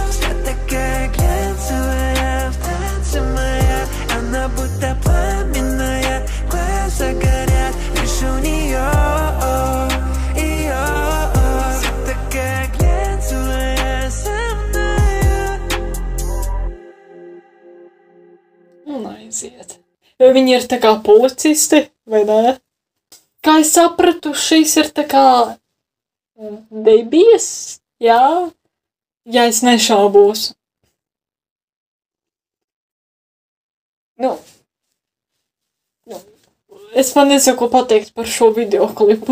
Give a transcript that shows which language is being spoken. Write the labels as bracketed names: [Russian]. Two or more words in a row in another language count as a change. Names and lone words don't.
[Russian] Вся такая глянцевая, в танце моя. Она будто пламенная, глаза горят, лишь у нее. Вся такая глянцевая, самая. [Latvian] Un aiziet. Vai viņi ir tā kā policisti, vai ne? Kā es sapratu, šīs ir tā kā debijas, jā? Ja es nešaubos. Nu, es man nezinu, ko pateikt par šo videoklipu.